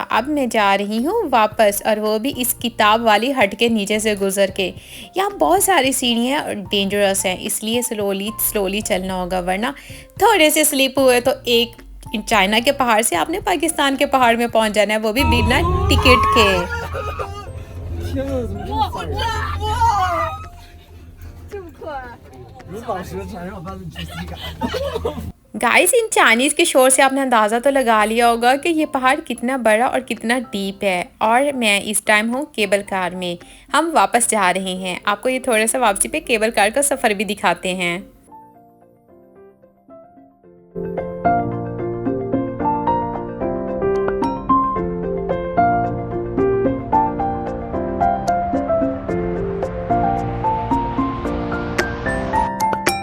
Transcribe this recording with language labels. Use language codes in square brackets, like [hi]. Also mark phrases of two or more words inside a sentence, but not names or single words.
[hi] अब मैं जा रही हूँ वापस और वो भी इस किताब वाली हट के नीचे से गुजर के। यहाँ बहुत सारी सीढ़ियाँ और डेंजरस हैं, इसलिए [en] slowly slowly [hi] चलना होगा, वरना थोड़े से स्लिप हुए तो एक चाइना के पहाड़ से आपने पाकिस्तान के पहाड़ में पहुँच जाना है, वो भी बिना टिकट के। [zh] 天呐，怎么这么吓人？哇，这么快！有宝石才让我发生窒息感。 [hi] गाइस इन चाइनीज़ के शोर से आपने अंदाज़ा तो लगा लिया होगा कि ये पहाड़ कितना बड़ा और कितना डीप है। और मैं इस टाइम हूँ [en] cable car [hi] में, हम वापस जा रहे हैं। आपको ये थोड़ा सा वापसी पे [en] cable car [hi] का सफ़र भी दिखाते हैं। गाइस